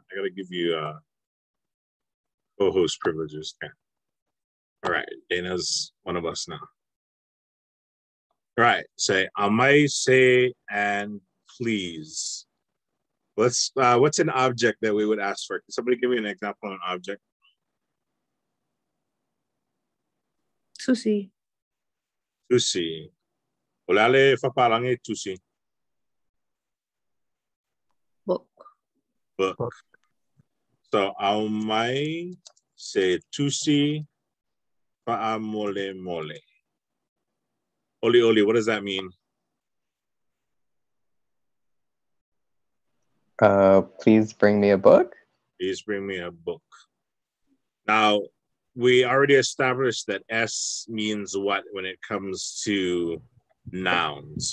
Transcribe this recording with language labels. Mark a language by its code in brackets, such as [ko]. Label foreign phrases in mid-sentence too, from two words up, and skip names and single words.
[en] I gotta give you co-host privileges. Okay. All right, Dana's one of us now. All right, say I might say and please. What's an object that we would ask for? Can somebody give me an example of an object? Susi. [sm] Tusi. Olale fapalange tusi. [en] Book. Book. So I might say [sm] tusi faamole mole. Oli oli, [en] what does that mean? Please bring me a book. Please bring me a book. Now, we already established that S means what when it comes to nouns.